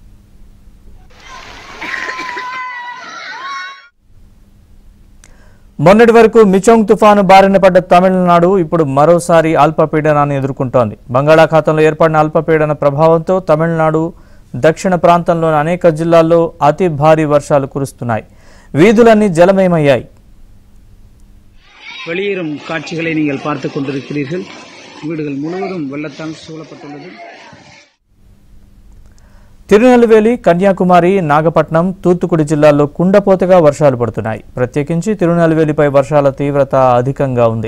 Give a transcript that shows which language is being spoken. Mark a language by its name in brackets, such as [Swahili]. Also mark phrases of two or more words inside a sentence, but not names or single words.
[Telugu] మొన్నటి వరకు మిచోంగ్ తుఫాను బారిన పడ్డ తమిళనాడు ఇప్పుడు మరోసారి అల్పపీడనాన్ని ఎదుర్కొంటోంది. బంగాళాఖాతంలో ఏర్పడిన అల్పపీడన ప్రభావంతో తమిళనాడు దక్షిణ ప్రాంతంలోని అనేక జిల్లాల్లో అతి భారీ వర్షాలు కురుస్తున్నాయి. వీధులన్నీ జలమయమయ్యాయి. [Tamil] வெளியேறும் காட்சிகளை நீங்கள் பார்த்துக் கொண்டிருக்கிறீர்கள். வீடுகள் முழுவதும் வெள்ளத்தால் சூழப்பட்டுள்ளது. [Telugu] తిరునెల్వేలి, కన్యాకుమారి, నాగపట్నం, తూత్తుకుడి జిల్లాల్లో కుండపోతగా వర్షాలు పడుతున్నాయి. ప్రత్యేకించి తిరునెల్వేలిపై వర్షాల తీవ్రత అధికంగా ఉంది.